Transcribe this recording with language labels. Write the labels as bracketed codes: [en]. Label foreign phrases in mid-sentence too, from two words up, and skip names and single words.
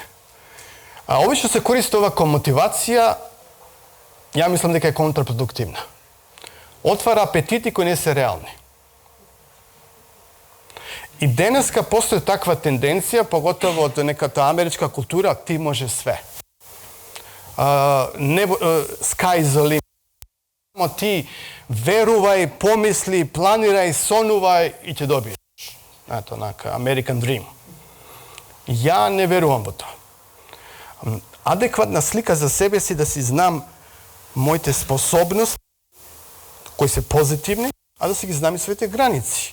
[mk] Обично се користи ова како мотивација, ја мислам дека е контрапродуктивна. Отвара апетити кои не се реални. И денеска постои таква тенденција, поготово од неката америчка култура, ти може све. [en] Sky is the limit. [mk] Само ти верувај, помисли, планирај, сонувај и ќе добиеш. Ето, онака, [en] American Dream. [mk] Ја не верувам во тоа. Адекватна слика за себе си да си знам моите способности, кои се позитивни, а да си ги знам и своите граници.